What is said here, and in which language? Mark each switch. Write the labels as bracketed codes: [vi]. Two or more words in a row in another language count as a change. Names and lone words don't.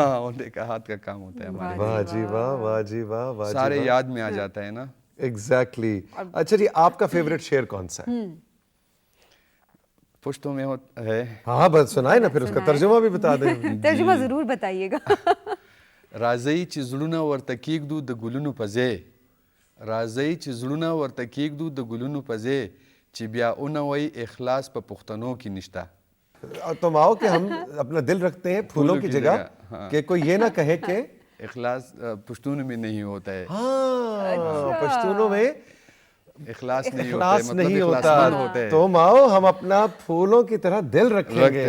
[ur] ہاں الٹے کا ہاتھ کا کام ہوتا ہے ہمارے. واہ جی واہ, واہ جی واہ, واہ جی سارے یاد میں آ جاتا ہے نا. ایگزیکٹلی. اچھا جی, آپ کا فیوریٹ شعر کون سا ہے؟ پشتوں میں ہے. ہاں بس سنائے نا, پھر اس کا ترجمہ بھی بتا دیں. ترجمہ ضرور بتائیے گا. [ps] راځئ چې زړونه ورته کیږدو د ګلونو په ځای, راځئ چې زړونه ورته کیږدو د ګلونو په ځای, چې بیا اونوي اخلاص په پښتنو کې نشته. [ur] تم آؤ کہ ہم اپنا دل رکھتے ہیں پھولوں کی جگہ, کہ کوئی یہ نہ کہے کہ اخلاص پشتون میں نہیں ہوتا ہے. ہاں, پشتونوں میں اخلاص نہیں ہوتا. تم آؤ ہم اپنا پھولوں کی طرح دل رکھیں گے,